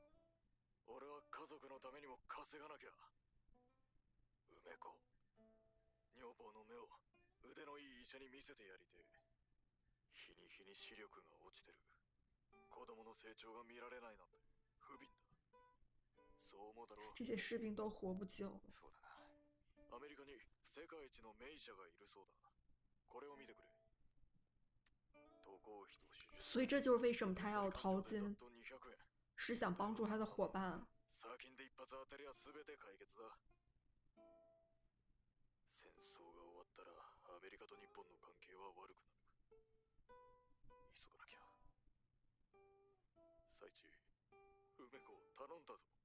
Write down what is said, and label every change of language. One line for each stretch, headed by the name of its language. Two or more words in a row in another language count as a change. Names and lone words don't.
Japanese: 俺は家族のためにも稼がなきゃ。梅子、女房の目を腕のいい医者に見せてやりてえ。日に日に視力が落ちてる。子供の成長が見られないなんて不憫だ。そう思うだろう。
Chinese: 这些士兵都活不久了。
Japanese: そうだな。アメリカに世界一の名医者がいるそうだ。これを見てくれ。
Chinese: 所以这就是为什么他要淘金，是想帮助他的伙伴。
Japanese: 砂金で一発当たりは全て解決だ。戦争が終わったらアメリカと日本の関係は悪くなる。急がなきゃ。サイチ、梅子を頼んだぞ。